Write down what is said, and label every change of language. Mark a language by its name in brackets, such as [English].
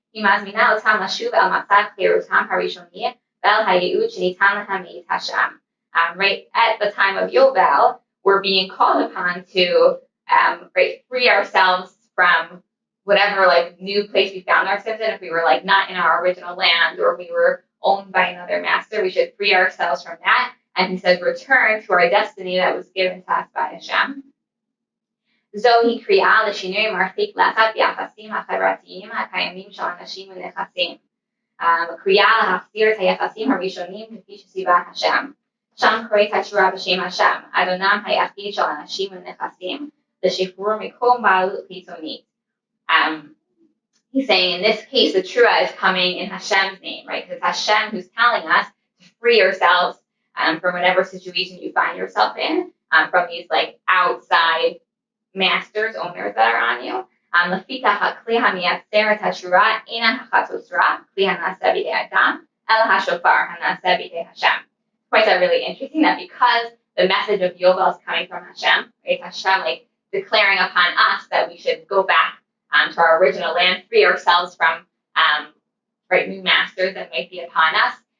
[Hebrew] היא מזמינה אותם לשוב אל מצב חירותם הראשוני ואל הייעוד שניתן להם מאת השם. [English] Right at the time of Yovel, we're being called upon to free ourselves from whatever like new place we found ourselves in. If we were like not in our original land or we were owned by another master, we should free ourselves from that. And he says, return to our destiny that was given to us by Hashem. [Hebrew] זוהי קריאה לשינוי מרחיק לכת ביחסים החברתיים הקיימים של אנשים ונכסים. קריאה להחזיר את היחסים הראשונים כפי שציווה השם. שם קוראת התורה בשם השם, אדונם היחיד של אנשים ונכסים, לשחרור מכל בעלות חיצונית. [English] He's saying in this case, the Trua is coming in Hashem's name, right? Because it's Hashem who's telling us to free yourselves from whatever situation you find yourself in, from these like outside masters, owners that are on you. [Hebrew] לפיכך הכלי המייצר את התרועה אינה החצוצרה, כלי הנעשה בידי אדם, אלא השופר הנעשה בידי Hashem. [English] Quite really interesting that because the message of Yovel is coming from Hashem, right? Hashem like declaring upon us that we should go back to our original land, free ourselves from new masters that might be upon us.